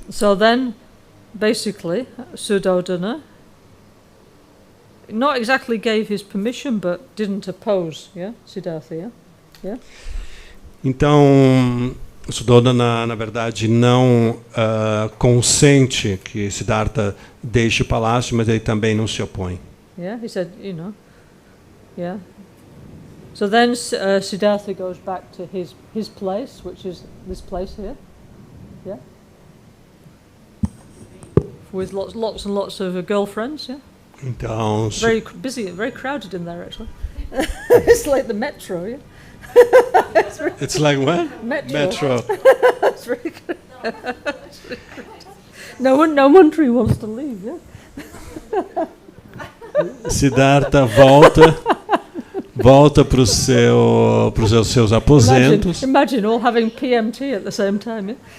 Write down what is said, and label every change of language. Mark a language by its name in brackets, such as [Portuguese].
[English] So then, basically, Suddhodana not exactly gave his permission, but didn't oppose, yeah, Siddhartha, yeah? Yeah? [Portuguese] Então, Suddhodana, na verdade, não consente que Siddhartha deixe o palácio, mas ele também não se opõe. [English] Yeah, he said, yeah. So then Siddhartha goes back to his place, which is this place here, yeah, with lots and lots of girlfriends, yeah. [Portuguese] Então, [English] Very busy, very crowded in there actually. It's like the metro, yeah. it's like what? Metro. That's very good. No wonder he wants to leave, yeah. [Portuguese] Siddhartha volta para os seus aposentos. [English] Imagine all having PMT at the same time, yeah.